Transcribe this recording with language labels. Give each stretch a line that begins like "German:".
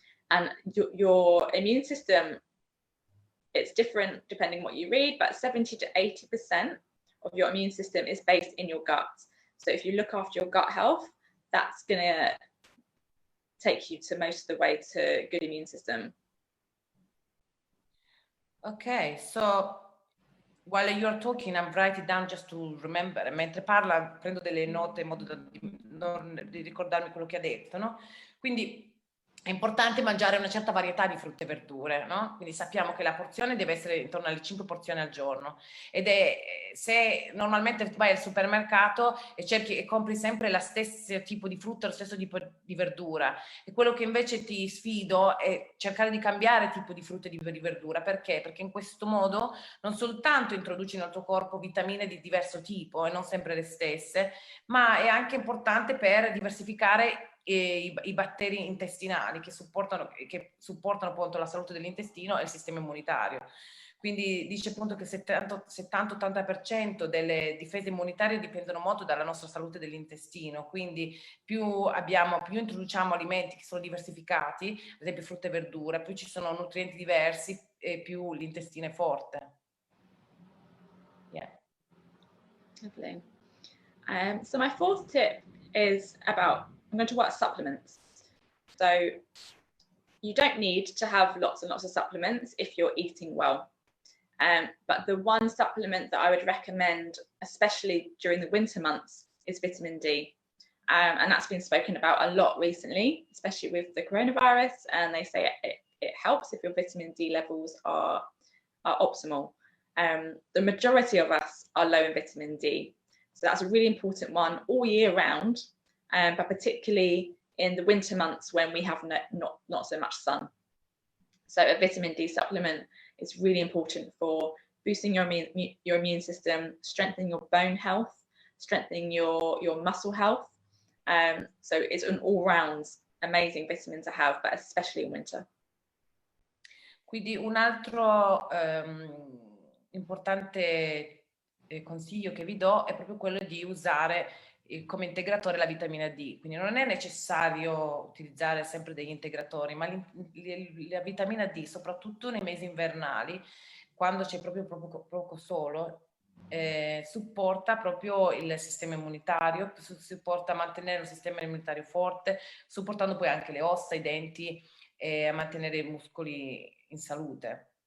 English: And your immune system, it's different depending what you read, but 70 to 80% of your immune system is based in your gut. So if you look after your gut health, that's going to take you to most of the way to good immune system. Okay, so while you're talking, I'm writing down just to remember.
Italian: Mentre parla, prendo delle note in modo di ricordarmi quello che ha detto, no? Quindi è importante mangiare una certa varietà di frutte e verdure, no? Quindi sappiamo che la porzione deve essere intorno alle 5 porzioni al giorno, ed è, se normalmente vai al supermercato e cerchi e compri sempre lo stesso tipo di frutta, lo stesso tipo di verdura, e quello che invece ti sfido è cercare di cambiare tipo di frutta e di verdura. Perché? Perché in questo modo non soltanto introduci nel tuo corpo vitamine di diverso tipo e non sempre le stesse, ma è anche importante per diversificare i batteri intestinali che supportano appunto la salute dell'intestino e il sistema immunitario. Quindi dice appunto che 70-80% delle difese immunitarie dipendono molto dalla nostra salute dell'intestino, quindi più introduciamo alimenti che sono diversificati, ad esempio frutta e verdura, più ci sono nutrienti diversi e più l'intestino è forte.
English: Yeah. Lovely. So my fourth tip is I'm going to talk about supplements. So you don't need to have lots and lots of supplements if you're eating well. But the one supplement that I would recommend, especially during the winter months, is vitamin D. And that's been spoken about a lot recently, especially with the coronavirus. And they say it helps if your vitamin D levels are optimal. The majority of us are low in vitamin D. So that's a really important one all year round, but particularly in the winter months when we have not so much sun. So a vitamin D supplement is really important for boosting your immune system, strengthening your bone health, strengthening your muscle health. So it's an all-round amazing vitamin to have, but especially in winter.
Italian: Quindi un altro importante consiglio che vi do è proprio quello di usare come integratore la vitamina D. Quindi non è necessario utilizzare sempre degli integratori, ma la vitamina D, soprattutto nei mesi invernali, quando c'è proprio poco sole, supporta proprio il sistema immunitario, supporta a mantenere un sistema immunitario forte, supportando poi anche le ossa, i denti, a mantenere i muscoli in salute.